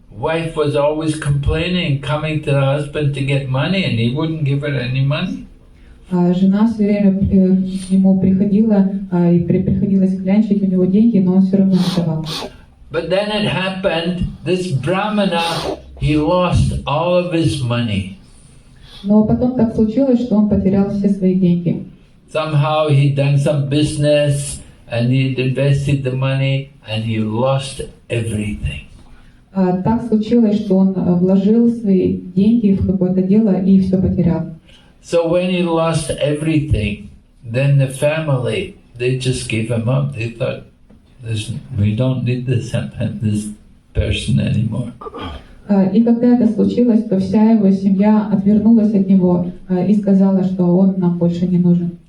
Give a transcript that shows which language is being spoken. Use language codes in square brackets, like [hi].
[en] Wife was always complaining, coming to the husband to get money, and he wouldn't give her any money. [ru] Жена все время к нему приходила, и приходилось клянчить у него деньги, но он все равно не давал. [en] But then it happened, this Brahmana, he lost all of his money. [ru] Но потом так случилось, что он потерял все свои деньги. [en] Somehow he'd done some business, and he'd invested the money, and he lost everything. [ru] Так случилось, что он вложил свои деньги в какое-то дело и все потерял. [en] So when he lost everything, then the family, they just gave him up. They thought, we don't need this person anymore. [ru] И когда это случилось, то вся его семья отвернулась от него и сказала, что он нам больше не нужен.